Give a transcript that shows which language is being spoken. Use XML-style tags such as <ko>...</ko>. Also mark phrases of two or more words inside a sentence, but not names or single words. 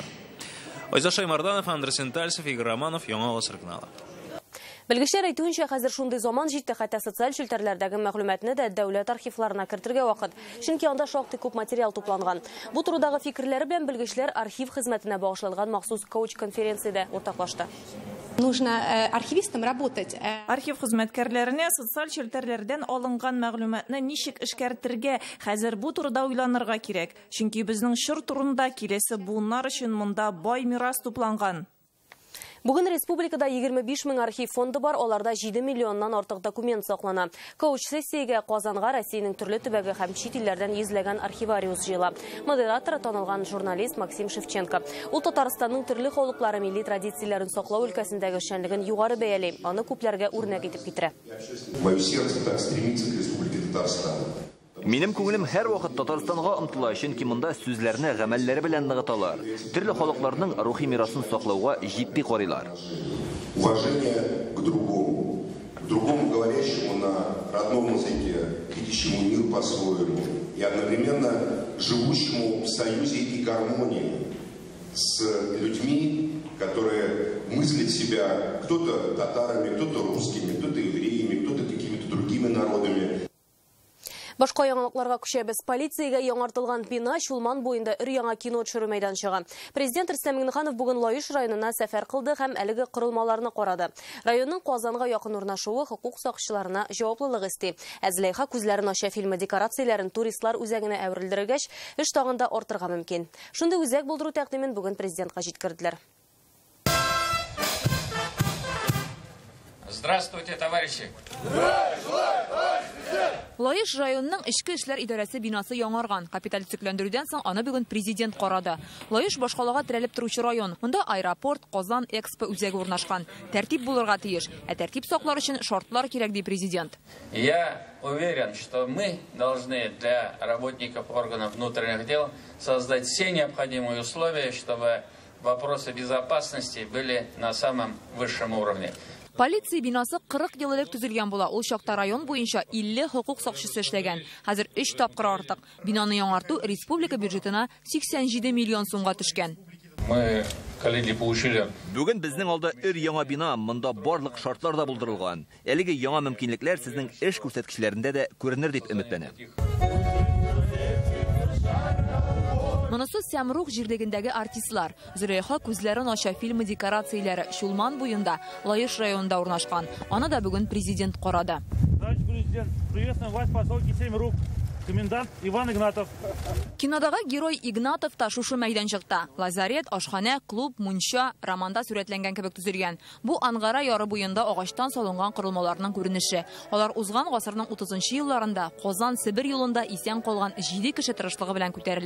<tt>Айзат Шаймарданов, Андрей Сентальцев, Игорь Романов, Яңа гасыр каналы. Белгечләр әйтүенчә, хәзер шундый заман җитте, хәтта социаль челтәрләрдәге мәгълүматны да дәүләт архивларына кертергә вакыт. Чөнки анда шактый күп материал тупланган. Бу турыдагы фикерләре белән белгечләр архив хезмәтенә багышланган махсус коуч-конференциядә уртаклашты.</tt> <ru>Нужно архивистам работать.</ru> <tt>Архив хезмәткәрләренә социаль челтәрләрдән алынган мәгълүматны ничек эшкәртергә, хәзер бу турыда уйланырга кирәк. Чөнки безнең чор турында киләсе буыннар өчен монда бай мирас тупланган. Бүген республикада 25 мең архив фонды бар, аларда 7 миллионнан артык документ саклана. Коуч-сессиягә Казанга Россиянең төрле төбәге һәм чит илләрдән йөзләгән архивариус җыела. Модераторы танылган журналист Максим Шевченко. Ул Татарстанның төрле халыклары милли традицияләрен саклау өлкәсендәге эшчәнлеген югары бәялый, аны күпләргә үрнәк итеп китерә.</tt> <ru>Мое сердце так стремится к Республике Татарстан.</ru> <tt>Минем күңелем һәр вакыт Татарстанга омтыла, чөнки монда сүзләрне гамәлләре белән ныгыталар. Төрле халыкларның рухи мирасын саклауга җитди карыйлар.</tt> <ru>Уважение к другому говорящему на родном языке, видящему мир по-своему и одновременно живущему в союзе и гармонии с людьми, которые мыслят себя кто-то татарами, кто-то русскими, кто-то евреями, кто-то какими-то другими народами.</ru> <tt>Башка яңалыкларга күчәбез. Полициягә яңартылган бина Чулман буенда өр-яңа кино төшерү мәйданчыгы. Президент Рөстәм Миңнеханов бүген Лаеш районына сәфәр кылды һәм әлеге корылмаларны карады. Районның Казанга якын урнашуы хукук сакчыларына җаваплылык исти. Зөләйха күзләрен ача фильмы декорацияләрен туристлар үзәгенә әверелдергәч, эш тагында артырга мөмкин. Шундый үзәк булдыру тәкъдимен бүген президентка җиткерделәр.</tt> <ru>Здравствуйте, товарищи!</ru> <tt>Лаеш районның Эчке эшләр идарәсе бинасы яңарган. Капиталь төзекләндерүдән соң аны бүген президент карады. Лаеш башкалага терәлеп торучы район. Монда аэропорт, Казан Экспо үзәге урнашкан. Тәртип булырга тиеш. Тәртип саклар өчен шартлар кирәк, ди президент.</tt> <ru>Я уверен, что мы должны для работников органов внутренних дел создать все необходимые условия, чтобы вопросы безопасности были на самом высшем уровне.</ru> <tt>Полиция бинасы 40 ел элек төзелгән була. Ул чакта район буенча 50 хукук сакчысы эшләгән. Хәзер 3 тапкыр артык. Бинаны яңарту республика бюджетына 87 миллион сумга төшкән.</tt> <ru>Мы, коллеги, получили.</ru> <tt>Бүген безнең алда өр-яңа бина, монда барлык шартлар да булдырылган. Әлеге яңа мөмкинлекләр сезнең эш күрсәткечләрендә дә күренер дип өметләнәм. Монысы Сәмрух җирлегендәге артистлар. Зөләйха күзләрен ача фильмы декорацияләре Чулман буенда, Лаеш районында урнашкан. Аны да бүген президент карады.</tt> <ru>Товарищ президент, приветствуем вас в поселке Сәмрух. Комендант Иван Игнатов.</ru> <tt>Кинодагы герой Игнатов та шушы мәйданчыкта. Лазарет, ашхана, клуб, мунча, романда сурәтләнгән кебек төзелгән. Бу Ангара яры буенда агачтан салынган корылмаларның күренеше. Алар узган гасырның 30нчы елларында Казан Сибир юлында исән калган 7 кеше тырышлыгы белән күтәрелә.</tt>